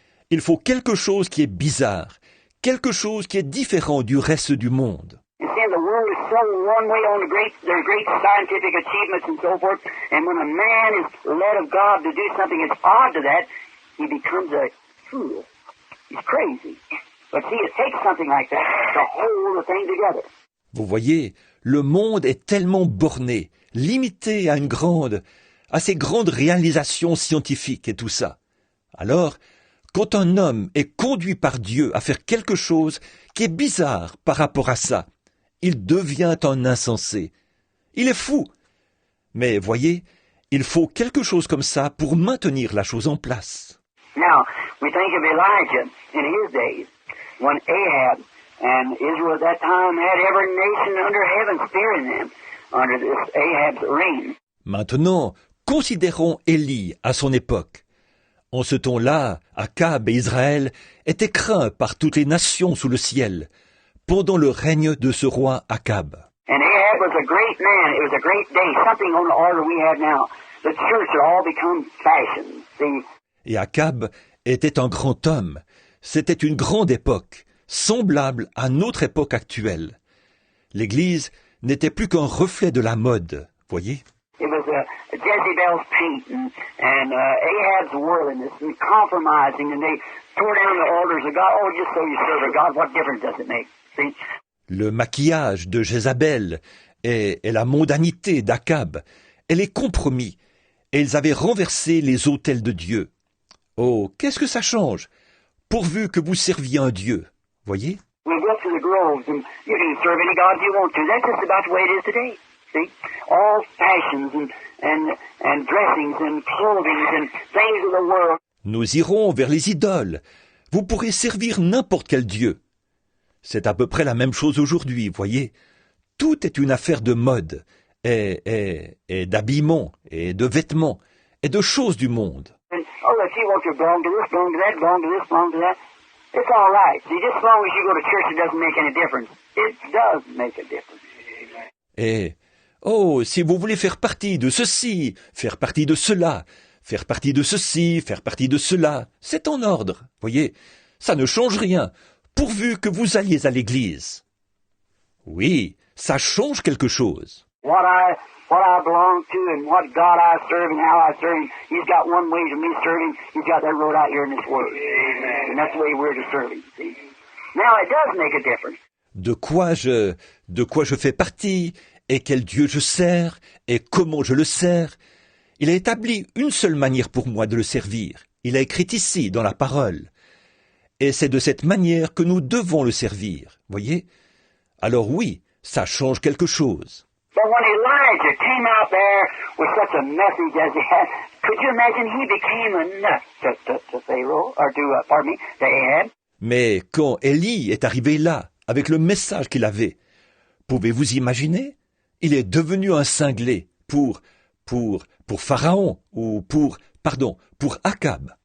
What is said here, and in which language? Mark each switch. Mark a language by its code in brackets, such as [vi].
[fr] Il faut quelque chose qui est bizarre, quelque chose qui est différent du reste du monde. [en] You see, the world is so one way on their great scientific achievements and so forth, and when a man is led of God to do something that's odd to that, he becomes a fool. He's crazy. But see, it takes something like that to hold the thing together. [fr] Vous voyez, le monde est tellement borné, limité à ces grandes réalisations scientifiques et tout ça. Alors, quand un homme est conduit par Dieu à faire quelque chose qui est bizarre par rapport à ça, il devient un insensé. Il est fou. Mais voyez, il faut quelque chose comme ça pour maintenir la chose en place. [en] Now, we think of Elijah in his days, when Ahab and Israel at that time had every nation under heaven fearing them, under this Ahab's reign. [fr] Maintenant, considérons Élie à son époque. En ce temps-là, Akab et Israël étaient craints par toutes les nations sous le ciel, pendant le règne de ce roi Akab. [en] And Ahab was a great man. It was a great day, something on the order we have now. The church had all become fashion. See? [fr] Et Akab était un grand homme. C'était une grande époque, semblable à notre époque actuelle. L'Église n'était plus qu'un reflet de la mode, voyez? [en] It was Jezebel's paint and Ahab's worldliness and compromising, and they tore down the altars of God. Oh, just so you serve a God, what difference does it make? See? [fr] Le maquillage de Jézabel et la mondanité d'Akab, elle est compromis, et ils avaient renversé les autels de Dieu. Oh, qu'est-ce que ça change, pourvu que vous serviez un Dieu, voyez? [en] We just to the groves, and you can serve any gods you want to. That's just about the way it is today. See? All fashions and dressings and clothing and things of the world. [fr] Nous irons vers les idoles. Vous pourrez servir n'importe quel dieu. C'est à peu près la même chose aujourd'hui, voyez. Tout est une affaire de mode, et d'habillement, et de vêtements, et de choses du monde. [en] And, if you want to belong to this, belong to that, belong to this, belong to that, it's all right. See, just as long as you go to church, it doesn't make any difference. It does make a difference. [fr] Et, si vous voulez faire partie de ceci, faire partie de cela, faire partie de ceci, faire partie de cela, c'est en ordre, voyez. Ça ne change rien, pourvu que vous alliez à l'église. Oui, ça change quelque chose. [en] What I belong to and what God I serve and how I serve Him, He's got one way to me serving. He's got that wrote out here in this Word. Amen. And that's the way we're to serve Him. See? Now it does make a difference. [fr] De quoi je fais partie, et quel Dieu je sers, et comment je le sers. Il a établi une seule manière pour moi de le servir. Il a écrit ici, dans la parole. Et c'est de cette manière que nous devons le servir, voyez? Alors oui, ça change quelque chose. [en] But when Elijah came out there with such a message as he had, could you imagine he became a nut to Pharaoh, or to Ahab? [fr] Mais quand Élie est arrivé là, avec le message qu'il avait, pouvez-vous imaginer? Il est devenu un cinglé pour Pharaon, ou pour Akab.